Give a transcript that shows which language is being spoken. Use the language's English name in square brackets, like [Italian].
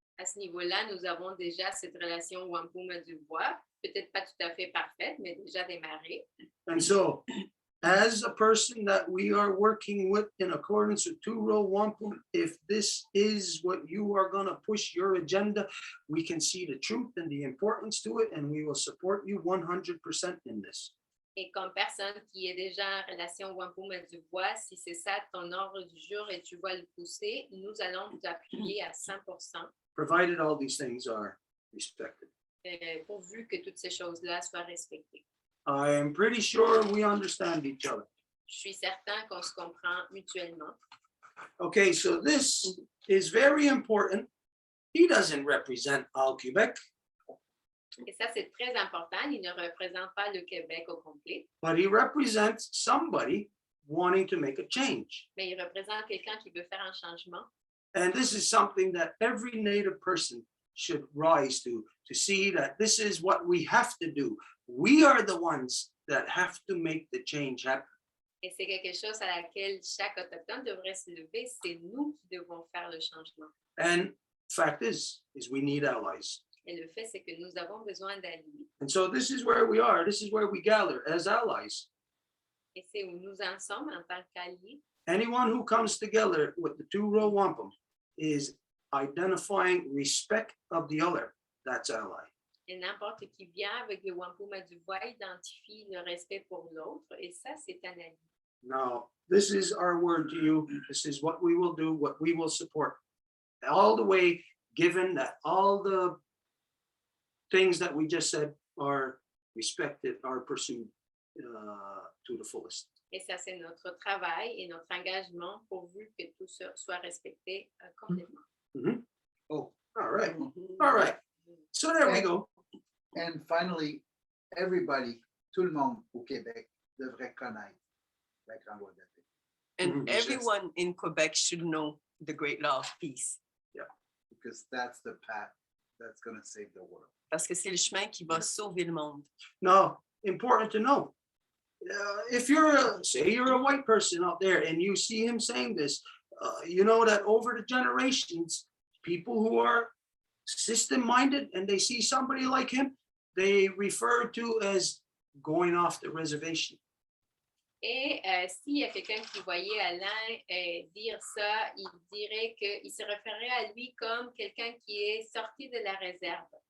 [French] À ce niveau-là, nous avons déjà cette relation Wampum du Voies, peut-être pas tout à fait parfaite, mais déjà démarrée. [English] And so, as a person that we are working with in accordance with two-row wampum, if this is what you are going to push your agenda, we can see the truth and the importance to it, and we will support you 100% in this. [French] Et comme personne qui est déjà en relation Wampum du Voies, si c'est ça ton ordre du jour et tu vas le pousser, nous allons vous appuyer à 100%. [English] Provided all these things are respected. [French] Pourvu que toutes ces choses-là soient respectées. [English] I am pretty sure we understand each other. [French] Je suis certain qu'on se comprend mutuellement. [English] Okay, so this is very important. He doesn't represent all Quebec, [French] Et ça, c'est très important. Il ne représente pas le Québec au complet, [English] but he represents somebody wanting to make a change. [French] mais il représente quelqu'un qui veut faire un changement. [English] And this is something that every Native person should rise to see that this is what we have to do. We are the ones that have to make the change happen. [French] Et c'est quelque chose à laquelle chaque Autochtone devrait se lever. C'est nous qui devons faire le changement. [English] And fact is we need allies. [French] Et le fait, c'est que nous avons besoin d'alliés. [English] And so this is where we are. This is where we gather as allies. [French] Et c'est où nous en sommes en tant qu'alliés. [English] Anyone who comes together with the two-row wampum is identifying respect of the other. That's ally. [French] Et n'importe qui vient avec le Wampum à du Voies identifie le respect pour l'autre. Et ça, c'est un allié. [English] Now, this is our word to you. This is what we will do, what we will support. All the way, given that all the things that we just said are respected, are pursued to the fullest. [French] Et ça, c'est notre travail et notre engagement pourvu que tout ça soit respecté complètement. Mm-hmm. [English] Oh, all right. All right. So there we go. And finally, everybody, [French] tout le monde au Québec devrait connaître la grande loi de la paix. [English] And everyone in Quebec should know the great law of peace. Yeah, because that's the path that's going to save the world. [French] Parce que c'est le chemin qui va sauver le monde. [English] Now, important to know. If you're say you're a white person out there and you see him saying this, you know that over the generations, people who are system-minded and they see somebody like him, they refer to as going off the reservation. [French] Et s'il y a quelqu'un qui voyait Alain dire ça, il dirait qu'il se référait à lui comme quelqu'un qui est sorti de la réserve.